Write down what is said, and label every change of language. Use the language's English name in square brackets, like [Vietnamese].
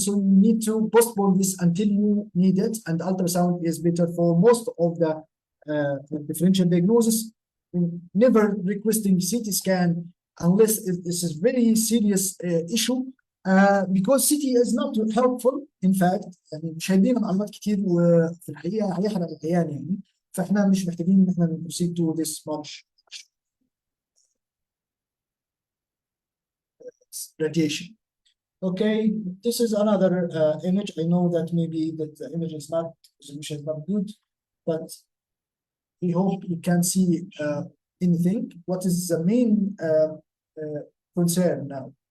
[English] So you need to postpone this until you need it, and ultrasound is better for most of the differential diagnosis. Never requesting CT scan unless this is very serious issue, because CT is not helpful. In fact [Arabic] يعني مش هيدينا معلومات كتير وفي الحقيقه هيحرق العيان يعني، فاحنا مش محتاجين ان احنا [English] proceed to this much radiation. Okay, this is another image. I know that maybe the image is not, resolution is not good, but we hope you can see anything. What is the main concern now?